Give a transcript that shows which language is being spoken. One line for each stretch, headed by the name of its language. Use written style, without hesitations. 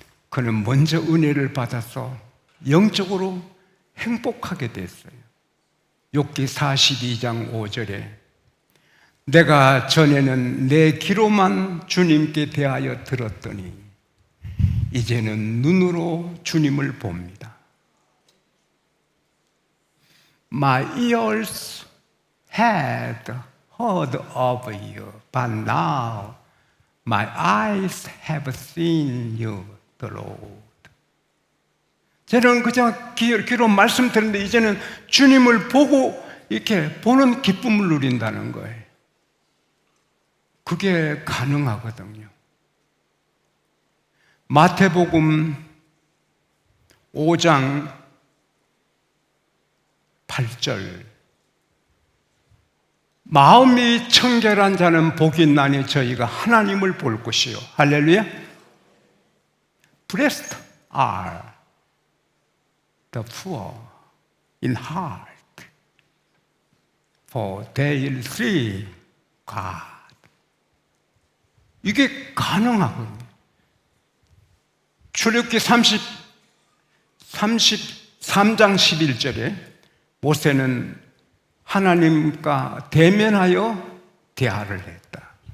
Korean: 그는 먼저 은혜를 받아서 영적으로 행복하게 됐어요. 욥기 42장 5절에 내가 전에는 내 귀로만 주님께 대하여 들었더니 이제는 눈으로 주님을 봅니다.
English: My ears had heard of you, but now my eyes have seen you, the Lord.
Korean: 저는 그냥 귀로 말씀 들었는데 이제는 주님을 보고 이렇게 보는 기쁨을 누린다는 거예요. 그게 가능하거든요. 마태복음 5장 8절 마음이 청결한 자는 복이 있나니 저희가 하나님을 볼 것이요. 할렐루야.
English: Blessed are the poor in heart, for they will see God.
Korean: 이게 가능하거든요. 출애굽기 33장 11절에 모세는 하나님과 대면하여 대화를 했다.